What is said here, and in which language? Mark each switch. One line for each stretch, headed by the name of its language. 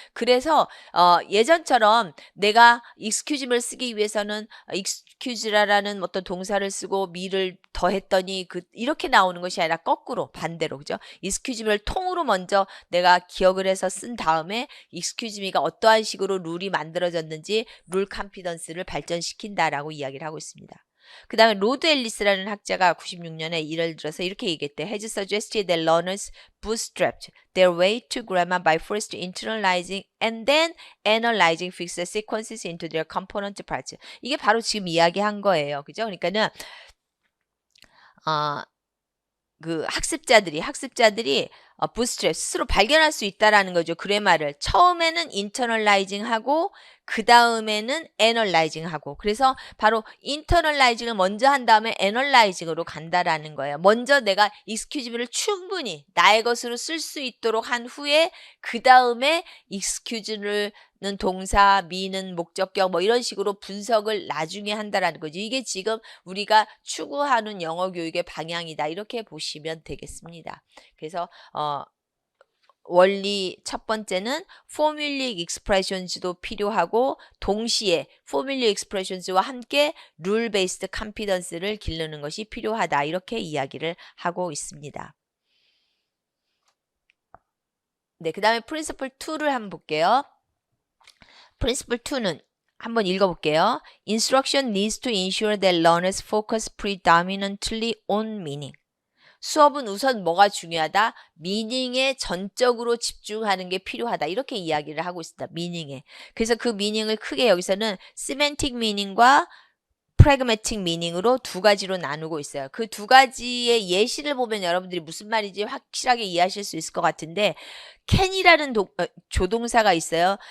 Korean: 그래서 예전처럼 내가 excuse를 쓰기 위해서는 excuse라는 어떤 동사를 쓰고 me를 더했더니 이렇게 나오는 것이 아니라 거꾸로 반대로 그죠? excuse를 통으로 먼저 내가 기억을 해서 쓴 다음에 excuse me가 어떠한 식으로 룰이 만들어졌는지 룰 컨피던스를 발전시킨다라고 이야기를 하고 있습니다. 그 다음에 로드 앨리스라는 학자가 96년에 예를 들어서 이렇게 얘기했대.
English: has suggested that learners bootstrapped their way to grammar by first internalizing and then analyzing fixed sequences into their component parts.
Korean: 이게 바로 지금 이야기한 거예요. 그죠? 그러니까는 그 학습자들이 bootstrap 스스로 발견할 수 있다라는 거죠. 그래마를 처음에는 internalizing하고 그 다음에는 analyzing하고 그래서 바로 internalizing을 먼저 한 다음에 analyzing으로 간다라는 거예요. 먼저 내가 excuse를 충분히 나의 것으로 쓸 수 있도록 한 후에 그 다음에 excuse는 동사, me는 목적격 뭐 이런 식으로 분석을 나중에 한다라는 거죠. 이게 지금 우리가 추구하는 영어 교육의 방향이다. 이렇게 보시면 되겠습니다. 그래서 원리 첫 번째는 formulaic expressions도 필요하고 동시에 formulaic expressions와 함께 rule based competence를 기르는 것이 필요하다. 이렇게 이야기를 하고 있습니다. 네, 그 다음에 principle 2를 한번 볼게요. principle 2는 한번 읽어볼게요.
English: Instruction needs to ensure that learners focus predominantly on meaning.
Korean: 수업은 우선 뭐가 중요하다? 미닝에 전적으로 집중하는 게 필요하다. 이렇게 이야기를 하고 있습니다. 미닝에. 그래서 그 미닝을 크게 여기서는 semantic meaning과 pragmatic meaning으로 두 가지로 나누고 있어요. 그 두 가지의 예시를 보면 여러분들이 무슨 말인지 확실하게 이해하실 수 있을 것 같은데 can이라는 조동사가 있어요.